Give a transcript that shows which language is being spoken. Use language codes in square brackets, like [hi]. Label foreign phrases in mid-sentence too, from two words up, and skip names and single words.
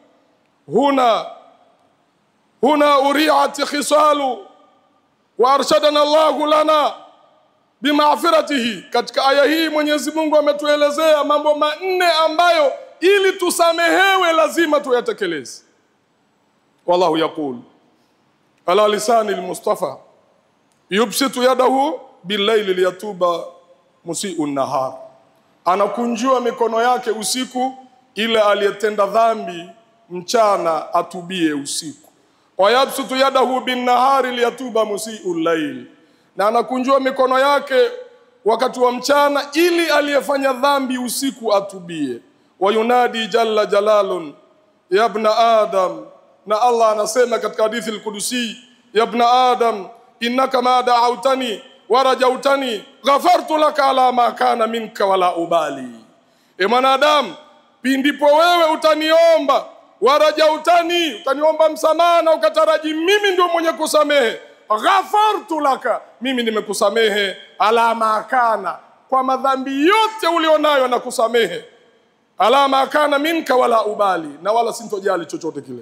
[ar] هنا أريت خصال وأرشدنا الله لنا بمغفرته. [sw] Katika aya hii Mwenyezi Mungu ametuelezea mambo manne ambayo ili tusamehewe lazima tuyatekeleze. [ar] والله يقول على لسان المصطفى يبسط يده بالليل ليتوب مسيء النهار, [sw] anakunjua mikono yake usiku ile aliyetenda dhambi mchana atubie usiku. [ar] ويبسط يده بالنهار ليتوب مسيء الليل, [sw] na anakunjua mikono yake wakati wa mchana ili aliyefanya dhambi usiku atubie. [ar] وينادي جل جلال يا ابن آدم, [sw] na Allah anasema katika hadithi al-Qudusi, [ar] يا ابن آدم إنك ما دعوتني ورجوتني غفرت لك على ما كان منك ولا أبالي. [sw] Mwanadamu, pindipo wewe utaniomba, warajautani, utaniomba msamaha na ukataraji mimi ndio mwenye kusamehe, [ar] غفرت لك, [sw] mimi nimekusamehe, [ar] على ما كان, [sw] kwa madhambi yote ulionayo na kusamehe, [ar] على ما كان منك ولا أبالي, [sw] na wala sintojali chochote kile.